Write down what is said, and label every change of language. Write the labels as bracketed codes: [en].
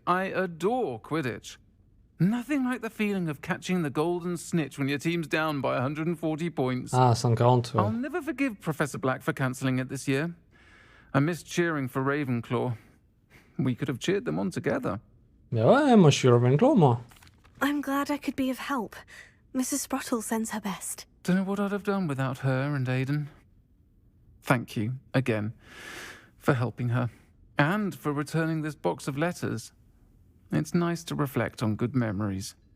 [en] I adore Quidditch. Nothing like the feeling of catching the golden snitch when your team's down by 140 points. [fr] Ah, 140, ouais. [en] I'll never forgive Professor Black for cancelling it this year. I missed cheering for Ravenclaw. We could have cheered them on together. [fr] Mais ouais, moi je suis Ravenclaw, moi. [en] I'm glad I could be of help. Mrs. Sprottle sends her best. Don't know what I'd have done without her and Aidan. Thank you, again, for helping her. And for returning this box of letters. It's nice to reflect on good memories.